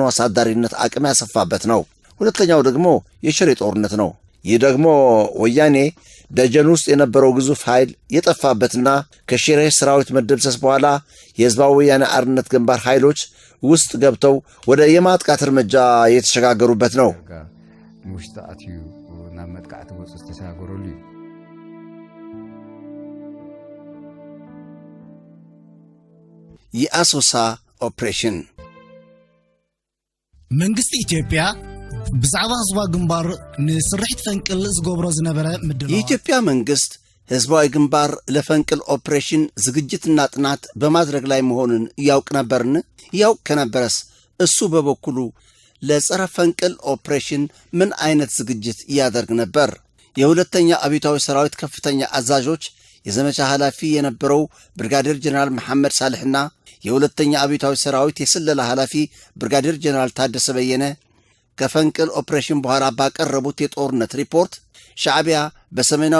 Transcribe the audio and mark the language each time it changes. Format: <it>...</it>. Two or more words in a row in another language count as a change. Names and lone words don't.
<am>አሳዳሪነት አቅም ያሰፋበት ነው። ሁለተኛው ደግሞ የሽሬ ጦርነት ነው። ይህ ደግሞ ወያኔ ደጀን ውስጥ የነበረው ግዙፍ ኃይል የጠፋበትና ከሽሬ ሰራዊት መደምሰስ በኋላ የህዝባዊ ወያኔ አርነት ግንባር ኃይሎች ውስጥ ገብተው ወደ የማጥቃት እርምጃ የተሸጋገሩበት ነው። የአሶሳ ኦፕሬሽን</am> <ti>መንግስት ኢትዮጵያ ብዛዕባ ህዝባዊ ግንባር ንስርሒት ፈንቅል ዝገብሮ ዝነበረ ምድላው</ti> <am>የኢትዮጵያ መንግስት ህዝባዊ ግንባር ለፈንቅል ኦፕሬሽን ዝግጅትና ጥናት በማድረግ ላይ መሆኑን ያውቅ ነበርን? ያውቅ ከነበረስ እሱ በበኩሉ ለጸረ ፈንቅል ኦፕሬሽን ምን አይነት ዝግጅት ያደርግ ነበር? የሁለተኛ አብዮታዊ ሰራዊት ከፍተኛ አዛዦች የዘመቻ ኃላፊ የነበረው ብርጋዴር ጀነራል መሐመድ ሳልሕና የሁለተኛ አብዮታዊ ሰራዊት የስለላ ኃላፊ ብርጋዴር ጀነራል ታደሰ በየነ ከፈንቅል ኦፕሬሽን በኋላ ባቀረቡት የጦርነት ሪፖርት ሻዕቢያ በሰሜናዊ</am>